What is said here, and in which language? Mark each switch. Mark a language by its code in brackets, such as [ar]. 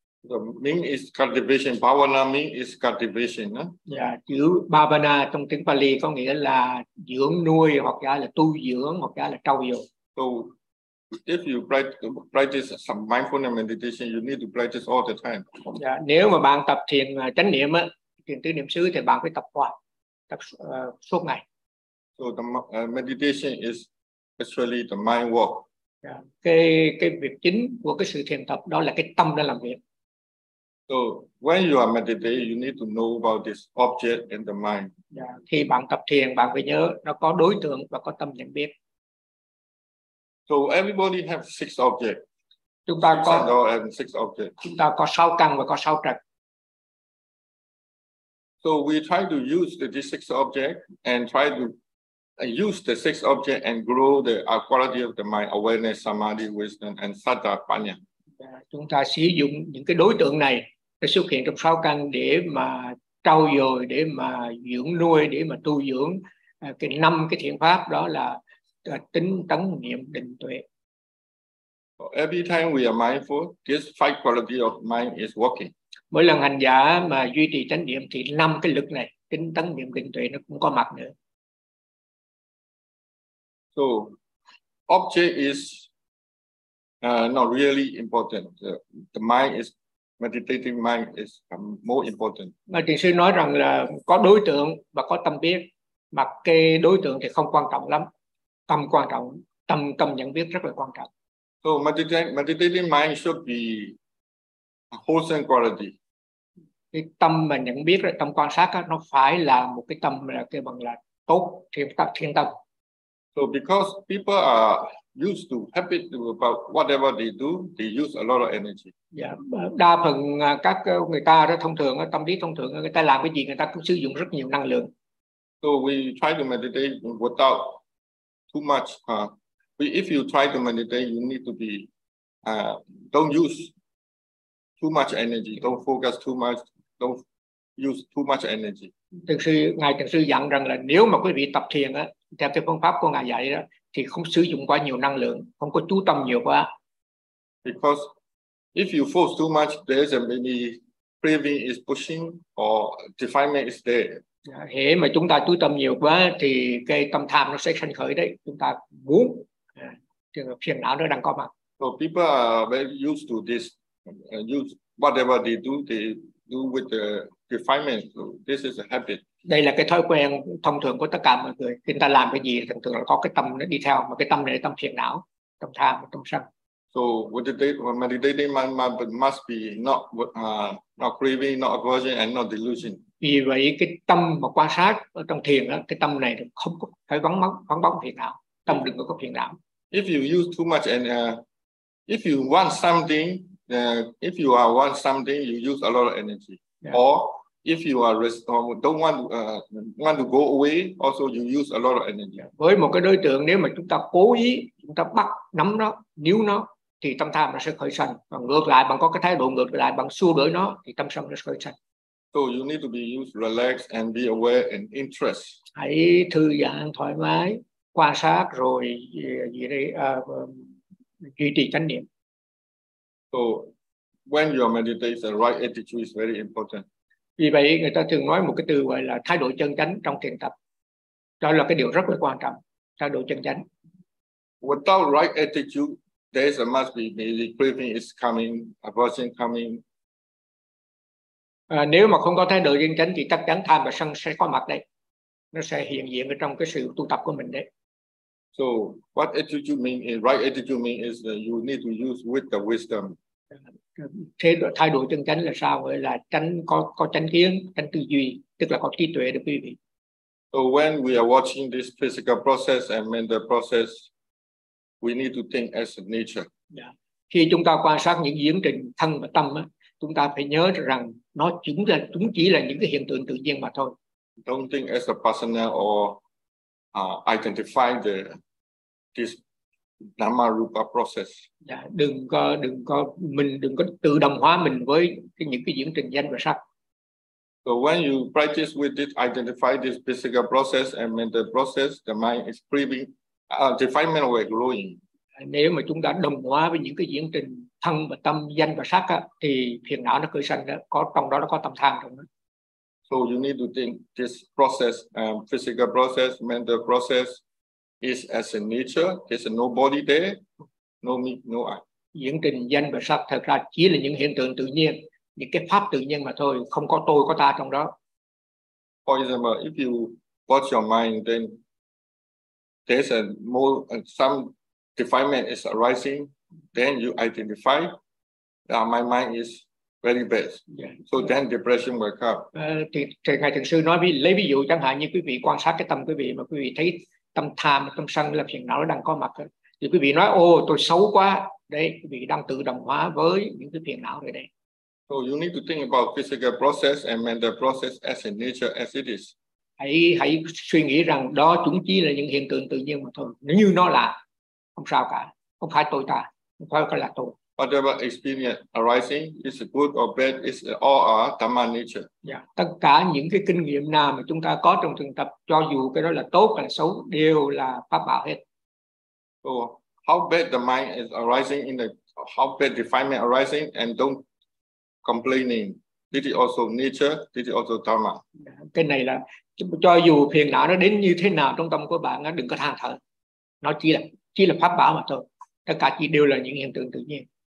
[en] The mean is cultivation. Bhavana mean is cultivation. [vi] Yeah, chữ bhavana trong tiếng Pali có nghĩa là dưỡng nuôi hoặc giả là tu dưỡng hoặc giả là trau dồi. [en] So if you practice some mindfulness meditation, you need to practice all the time. [vi] Yeah, nếu mà bạn tập thiền chánh niệm á, thiền tứ niệm xứ thì bạn phải tập hoài, tập suốt ngày. [en] So the meditation is actually the mind work. [vi] Yeah, cái việc chính của cái sự thiền tập đó là cái tâm đang làm việc. [en] So when you are meditating, you need to know about this object in the mind. [vi] Yeah, khi bạn tập thiền, bạn phải nhớ nó có đối tượng và có tâm nhận biết. [en] So everybody have six objects. [vi] Chúng ta có [en] six objects. [vi] Chúng ta có sáu căn và có sáu trần. [en] So we try to use the six object and try to use the six object and grow the quality of the mind, awareness, samadhi, wisdom, and satta panya. [vi] Chúng ta sử dụng những cái đối tượng này để xuất hiện trong sáu căn để mà trau dồi, để mà dưỡng nuôi, để mà tu dưỡng cái năm cái thiện pháp, đó là tính tấn niệm định tuệ. [en] Every time we are mindful, this five quality of mind is working. [vi] Mỗi lần hành giả mà duy trì chánh niệm thì năm cái lực này, tính tấn niệm định tuệ, nó cũng có mặt nữa. [en] So object is not really important. The mind is meditating mind is more important. [vi] Mà thiền sư nói rằng là có đối tượng và có tâm biết, mà cái đối tượng thì không quan trọng lắm. Tâm quan trọng, tâm nhận biết rất là quan trọng. [en] So meditating mind should be wholesome quality. [vi] Cái tâm mà nhận biết, tâm quan sát nó phải là một cái tâm là kêu bằng là tốt, thiện tâm. [en] So because people are used to happy about whatever they do, they use a lot of energy. [vi] Yeah, đa phần các người ta đó thông thường, tâm lý thông thường, người ta làm cái gì người ta cũng sử dụng rất nhiều năng lượng. [en] So we try to meditate without too much. If you try to meditate, you need to be don't use too much energy, don't focus too much, don't use too much energy. [vi] Thực sự dặn rằng là nếu mà quý vị tập thiền á theo cái phương pháp của ngài dạy đó, thì không sử dụng quá nhiều năng lượng, không có chú tâm nhiều quá. [en] Because if you force too much, there's a maybe craving is pushing or defilement is there. [vi] Hễ mà chúng ta chú tâm nhiều quá thì cái tâm tham nó sẽ sanh khởi đấy. Chúng ta muốn, trường hợp phiền não nó đang có mặt. [en] So people are very used to this. Use whatever they do with the defilement. So this is a habit. [vi] Đây là cái thói quen thông thường của tất cả mọi người. Khi ta làm cái gì thì thường là có cái tâm nó đi theo, mà cái tâm này là tâm phiền não, tâm tham, tâm sân. [en] So meditating mind must be not craving, not aversion and not delusion. [vi] Vì vậy cái tâm mà quan sát ở trong thiền đó, cái tâm này không có phải vắng bóng phiền não, tâm đừng có phiền não. [en] If you use too much and if you want something, if you are want something, you use a lot of energy. Yeah. Or if you are don't want to go away, also you use a lot of energy. [vi] Với một cái đối tượng, nếu mà chúng ta cố ý, chúng ta bắt nắm nó, níu nó, thì tâm tham nó sẽ khởi sanh. Còn ngược lại, bằng có cái thái độ ngược lại, bằng xua đuổi nó, thì tâm sân nó sẽ khởi sanh. [en] So you need to be used, relax and be aware and interest. [vi] Hãy thư giãn thoải mái, quan sát rồi gì đây, duy trì chánh niệm. [en] So when you meditate, the right attitude is very important. [vi] Vì vậy người ta thường nói một cái từ gọi là thái độ chân chánh trong thiền tập. Đó là cái điều rất là quan trọng, thái độ chân chánh. [en] Without right attitude, there must be the craving is coming, aversion coming. [vi] À, nếu mà không có thái độ chân chánh thì chắc chắn tham và sân sẽ có mặt đấy. Nó sẽ hiện diện ở trong cái sự tu tập của mình đấy. [en] So what attitude mean is right attitude mean is that you need to use with the wisdom. [vi] Thái độ chân chánh là sao? Gọi là chánh, có chánh kiến, chánh tư duy, tức là có trí tuệ được quý vị. [en] So when we are watching this physical process and mental process, we need to think as a nature. Yeah. [vi] Khi chúng ta quan sát những diễn trình thân và tâm á, chúng ta phải nhớ rằng nó chúng chỉ là những cái hiện tượng tự nhiên mà thôi. [en] Don't think as a personal or identify this Nama Rupa process. [vi] Yeah, đừng có tự đồng hóa mình với những cái diễn trình danh và sắc. [en] So when you practice with this, identify this physical process and mental process, the mind is craving, defilement will growing. [vi] Nếu mà chúng ta đồng hóa với những cái diễn trình thân và tâm danh và sắc á, thì phiền não nó khởi sanh, có trong đó nó có tâm tham trong đó. [en] So you need to think this process, physical process, mental process is as a nature. There's no body there, no me, no I. [vi] Diễn trình danh và sắc thật ra chỉ là những hiện tượng tự nhiên, những cái pháp tự nhiên mà thôi, không có tôi, có ta trong đó. [en] For example, if you watch your mind, then there's a more some defilement is arising, then you identify that my mind is very bad. Yeah. So then depression will come. [vi] Thì ngài thượng sư nói lấy ví dụ chẳng hạn như quý vị quan sát cái tâm quý vị mà quý vị thấy tâm tham, tâm sân là phiền não đang có mặt, thì quý vị nói ô tôi xấu quá đấy, quý vị đang tự đồng hóa với những cái phiền não rồi đấy. [en] So you need to think about physical process and mental process as a nature as it is. [vi] Hãy suy nghĩ rằng đó chúng chỉ là những hiện tượng tự nhiên mà thôi, như nó là không sao cả, không phải tôi ta, không phải là tôi. [en] Whatever experience arising is good or bad is all our dhamma nature. Yeah. [vi] Tất cả những cái kinh nghiệm nào mà chúng ta có trong thực tập, cho dù cái đó là tốt hay xấu, đều là pháp bảo hết. [en] So how bad the mind is arising in the how bad defilement arising and don't complaining. This is also nature. This is also dhamma. [vi] Cái này là cho dù phiền não nó đến như thế nào trong tâm của bạn, đừng có than thở. Nó chỉ là pháp bảo mà thôi. Tất cả chỉ đều là những hiện tượng tự nhiên.